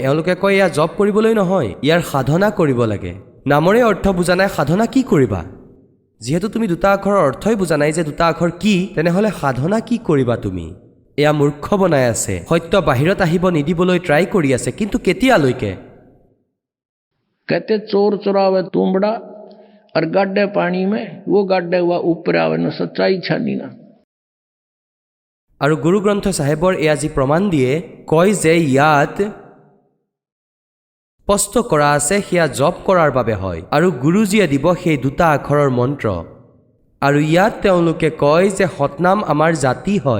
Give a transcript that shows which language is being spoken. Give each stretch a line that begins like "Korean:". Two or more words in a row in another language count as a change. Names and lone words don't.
Assamese: এওঁলোকে কয় এয়া জপ কৰিবলৈ নহয়, ইয়াৰ সাধনা কৰিব লাগে। নামৰে অৰ্থ বুজা নাই, সাধনা কি কৰিবা? যিহেতু তুমি 2টা আখৰৰ অৰ্থই বুজা নাই যে 2টা আখৰ কি, তেনেহ'লে সাধনা কি কৰিবা তুমি? এয়া মূৰ্খ বনাই আছে। সত্য বাহিৰত আহিব নিদিবলৈ ট্ৰাই কৰি আছে, কিন্তু কেতিয়ালৈকে?
Hindi: कहते चोर चुरावे तुमड़ा और गड्ढे पानी में, वो गड्ढे हुआ ऊपर आवे न सच्चाई छानी ना।
Assamese: আৰু গুৰু গ্ৰন্থ চাহেবৰ এয়া যি প্ৰমাণ দিয়ে, কয় যে ইয়াত স্পষ্ট কৰা আছে সেয়া জপ কৰাৰ বাবে হয়, আৰু গুৰুজীয়ে দিব সেই 2টা আখৰৰ মন্ত্ৰ। আৰু ইয়াত তেওঁলোকে কয় যে সতনাম আমাৰ জাতি হয়।